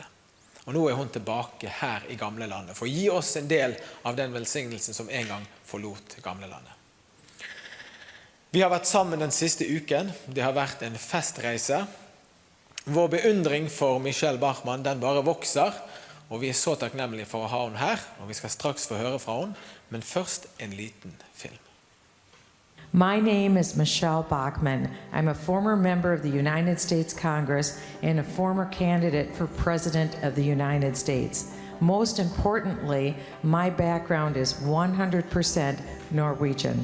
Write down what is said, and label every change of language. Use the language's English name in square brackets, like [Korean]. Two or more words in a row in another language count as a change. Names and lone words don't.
[Norwegian] Og nå er hun tilbake her i gamle landet, for å gi oss en del av den velsignelsen som en gang forlot gamle landet. Vi har vært sammen den siste uken, det har vært en festreise. Vår beundring for Michelle Bachmann, den bare vokser, og vi er så takknemlige for å ha henne her, og vi skal straks få høre fra henne, men først en liten film. [English] My name is Michelle Bachmann. I'm a former member of the United States Congress and a former candidate for President of the United States. Most importantly, my background is 100% Norwegian.